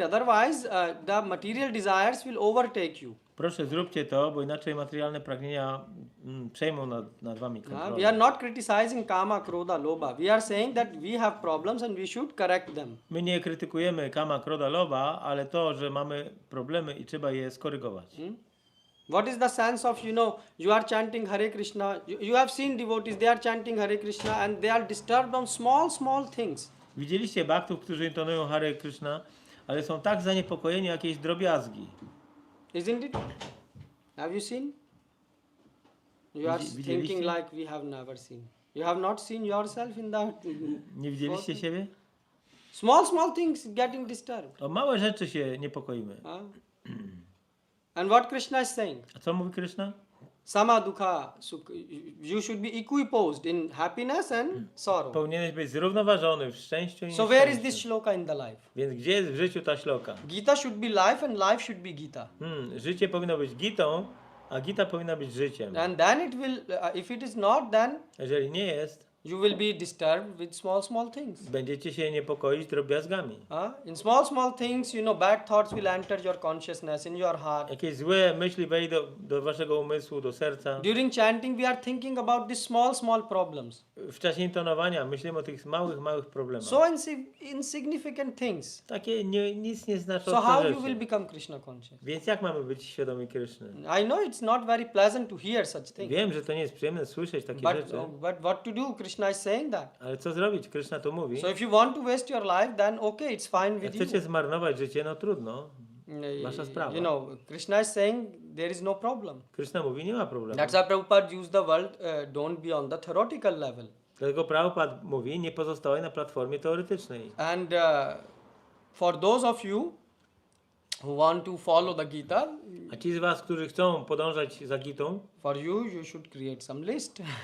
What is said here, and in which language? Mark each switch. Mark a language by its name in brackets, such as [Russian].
[English] Otherwise, the material desires will overtake you. [Polish] Proszę zróbcie to, bo inaczej materialne pragnienia przejmą nad wami [English] We are [Polish] kontrolę. [English] not criticizing kama, krodha, lobha. We are saying that we have problems and we should correct them. [Polish] My nie krytykujemy kama, kroda, loba, ale to, że mamy problemy i trzeba je skorygować. [English] What is the sense of, you know, you are chanting Hare Krishna, you have seen devotees, they are chanting Hare Krishna and they are disturbed on small things. [Polish] Widzieliście baktów, którzy intonują Hare Krishna, ale są tak zaniepokojeni o jakieś drobiazgi. [English] Isn't it? Have you seen? You are [Polish] Widzieliście? [English] thinking like we have never seen. You have not seen yourself in that. [Polish] Nie widzieliście siebie? [English] Small things getting disturbed. [Polish] O małe rzeczy się niepokoimy. [English] And what Krishna is saying? [Polish] A co mówi Krishna? [Sanskrit] sama dukha sukha. [English] You should be equiposed in happiness and sorrow. [Polish] Powinieneś być zrównoważony w szczęściu i [English] So where is this [Polish] nieszczęściu. [English] shloka in the life? [Polish] Więc gdzie jest w życiu ta śloka? [English] Gita should be life and life should be Gita. [Polish] Życie powinno być gitą, a gita powinna być życiem. [English] And then it will, if it is not, then [Polish] Jeżeli nie jest, [English] you will be disturbed with small things. [Polish] będziecie się niepokoić drobiazgami. [English] In small things, bad thoughts will enter your consciousness, in your heart. [Polish] Jakieś złe myśli wejdą do waszego umysłu, do serca. [English] During chanting, we are thinking about these small problems. [Polish] W czasie intonowania myślimy o tych małych problemach. [English] So insignificant things. [Polish] Takie nic nie znaczące [English] So how [Polish] rzeczy. [English] you will become Krishna conscious? [Polish] Więc jak mamy być świadomi Kryszny? [English] I know it's not very pleasant to hear such things. [Polish] Wiem, że to nie jest przyjemne słyszeć takie rzeczy. [English] But what to do? Krishna is saying that. [Polish] Ale co zrobić? Kryszna to mówi. [English] So if you want to waste your life, then okay, it's fine [Polish] Jak [English] with [Polish] chcecie [English] you. [Polish] zmarnować życie, no trudno. Wasza sprawa. [English] Krishna is saying there is no problem. [Polish] Kryszna mówi, nie ma problemu. [English] That's why Prabhupada used the word, don't be on the theoretical level. [Polish] Dlatego Prabhupada mówi, nie pozostawaj na platformie teoretycznej. [English] And for those of you who want to follow the Gita, [Polish] A ci z was, którzy chcą podążać za Gitą, [English] for you should create some list.